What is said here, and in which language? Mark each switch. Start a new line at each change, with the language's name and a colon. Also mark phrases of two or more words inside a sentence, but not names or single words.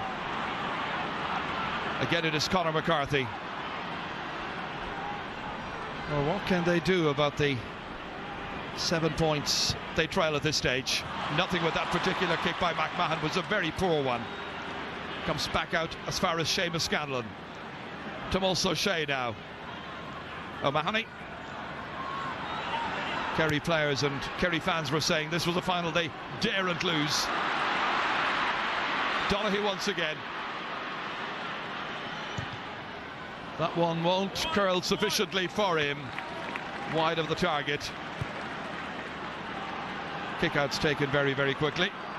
English: Again, it is Conor McCarthy. Well, what can they do about the 7 points they trail at this stage? Nothing with that particular kick by McMahon. Was a very poor one. Comes back out as far as Seamus Scanlon. Tomás O'Shea now. O'Mahony. Kerry players and Kerry fans were saying this was a final they daren't lose. Donoghue once again. That one won't curl sufficiently for him. Wide of the target. Kick-out's taken very, very quickly.